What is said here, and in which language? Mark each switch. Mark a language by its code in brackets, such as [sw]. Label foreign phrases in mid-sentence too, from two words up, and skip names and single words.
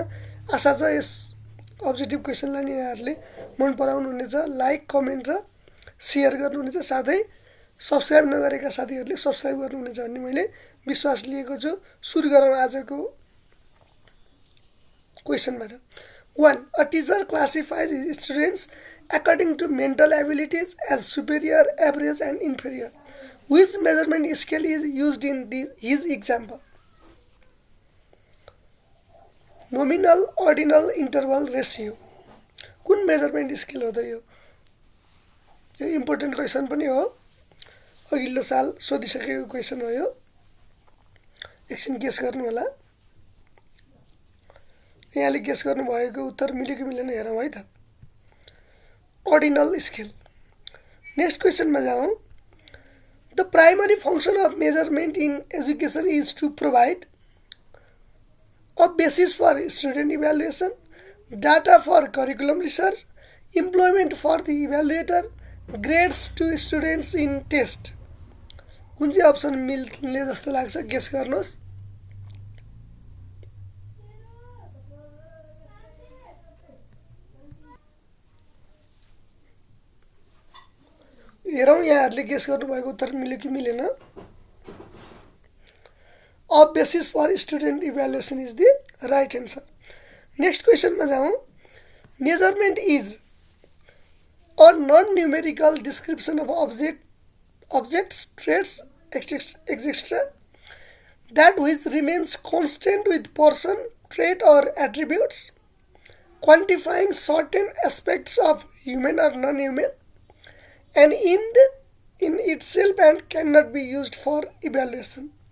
[ne] आशा छ यस [en] objective questionलाई [ne] नि यहाँहरूले मन पराउनुहुनेछ, लाइक, कमेन्ट र सेयर गर्नुहुनेछ, साथै सब्स्क्राइब नगरेका साथीहरूले सब्स्क्राइब गर्नुहुनेछ भन्ने मैले विश्वास लिएको छु। सुरु गरौँ आजको क्वेसनबाट। 1. [en] A teacher classifies his students according to mental abilities as superior, average and inferior. Which measurement scale is used in his example? Nominal, ordinal, interval, ratio. [ne] कुन [en] measurement scale [ne] हो त यो [en] important question [ne] पनि हो। अघिल्लो साल सोधिसकेको क्वेसन हो यो। एकछिन गेस गर्नु होला। यहाँले गेस गर्नुभएको उत्तर मिल्यो कि मिलेन हेरौँ है त। [en] ordinal scale. next questionमा [ne] जाउँ। [en] the primary function of measurement in education is to provide a basis for student evaluation, data for curriculum research, employment for the evaluator, grades to students in test. [ne] कुन चाहिँ अप्सन मिल्ने जस्तो लाग्छ गेस गर्नुहोस्। हेरौँ यहाँहरूले गेस गर्नुभएको उत्तर मिल्यो कि मिलेन। [en] a basis for student evaluation is the right answer. [ne] नेक्स्ट क्वेसनमा जाउँ। [en] measurement is a non numerical description of objects, traits, etc. that which remains constant with person, trait or attributes, quantifying certain aspects of human or non-human, and in itself and cannot be used for evaluation.